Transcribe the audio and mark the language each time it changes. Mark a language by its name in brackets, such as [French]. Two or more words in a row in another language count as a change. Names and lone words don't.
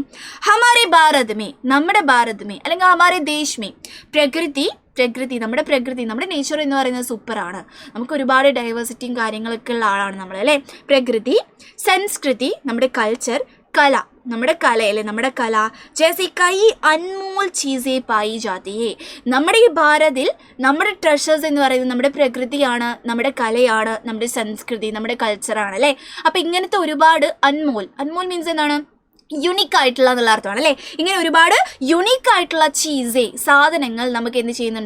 [Hindi] हमारे भारत में, [Malayalam] നമ്മുടെ ഭാരത് മേ അല്ലെങ്കിൽ [Hindi] हमारे देश में प्रकृति [Malayalam] നമ്മുടെ നേച്ചർ എന്ന് പറയുന്നത് സൂപ്പറാണ്. നമുക്ക് ഒരുപാട് ഡൈവേഴ്സിറ്റിയും കാര്യങ്ങളൊക്കെ ഉള്ള ആളാണ് നമ്മൾ അല്ലേ. പ്രകൃതി, സംസ്കൃതി നമ്മുടെ കൾച്ചർ, കല നമ്മുടെ കലയല്ലേ, നമ്മുടെ കല, [Hindi] जैसे कई अनमोल चीज़ें पाई जाती है. [Malayalam] നമ്മുടെ ഈ ഭാരതിൽ നമ്മുടെ ട്രഷേഴ്സ് എന്ന് പറയുന്നത് നമ്മുടെ പ്രകൃതിയാണ്, നമ്മുടെ കലയാണ്, നമ്മുടെ സംസ്കൃതി, നമ്മുടെ കൾച്ചറാണ് അല്ലേ. അപ്പം ഇങ്ങനത്തെ ഒരുപാട് അൺമോൾ മീൻസ് എന്താണ്? യുണീക്ക് ആയിട്ടുള്ള എന്നുള്ള അർത്ഥമാണ് അല്ലേ. ഇങ്ങനെ ഒരുപാട് യുണീക്ക് ആയിട്ടുള്ള സാധനങ്ങൾ നമുക്ക് എന്ത് ചെയ്യുന്നുണ്ട്?